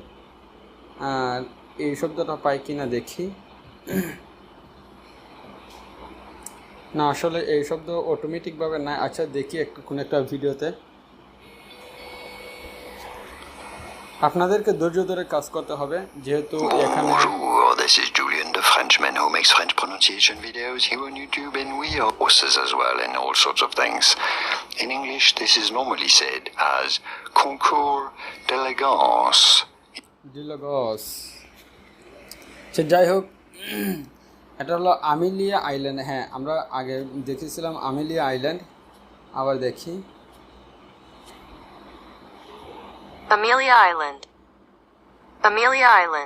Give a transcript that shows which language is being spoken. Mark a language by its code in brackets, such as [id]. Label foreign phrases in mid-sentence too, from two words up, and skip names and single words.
[bn] আর এই শব্দটা পাই কিনা দেখি। না, আসলে এই শব্দ অটোমেটিকভাবে না। আচ্ছা দেখি কোনো একটা ভিডিওতে। আপনাদেরকে ধৈর্য ধরে কাজ করতে হবে, যেহেতু এখানে [en] Bonjour, this is Julian the Frenchman who makes French pronunciation videos here on YouTube, and we are horses as well and all sorts of things. In English, this is normally said as [fr] concours d'élégance. [bn] ডিলগস। সে যাই হোক, এটা হলো আমিলিয়া আইল্যান্ড। হ্যাঁ, আমরা আগে দেখেছিলাম আমিলিয়া আইল্যান্ড, আবার দেখি। Amelia Island. Amelia Island.